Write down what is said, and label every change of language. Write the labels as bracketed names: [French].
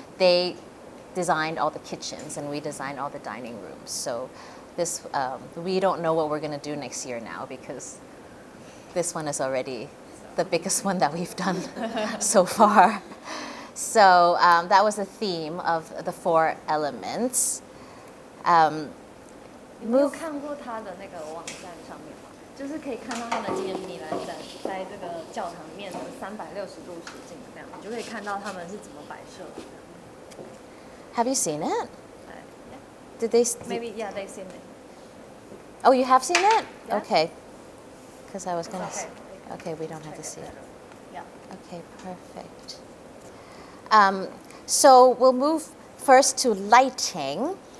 [English] They designed all the kitchens and we designed all the dining rooms. So this we don't know what we're going to do next year now, because this one is already the biggest one that we've done so far. So that was the theme of the 4 elements. [Chinese] 你有看过他的那个网站上面吗？就是可以看到他的纪念米兰站在这个教堂面的360度实景这样，你就可以看到他们是怎么摆设的。 [English] Have you seen it? Yeah. Did they? Maybe, yeah, they've seen it. Oh, you have seen it? Yeah. Okay. Because I was going to. Okay. Okay, we don't have to see it. Yeah. Okay, perfect. So we'll move first to lighting.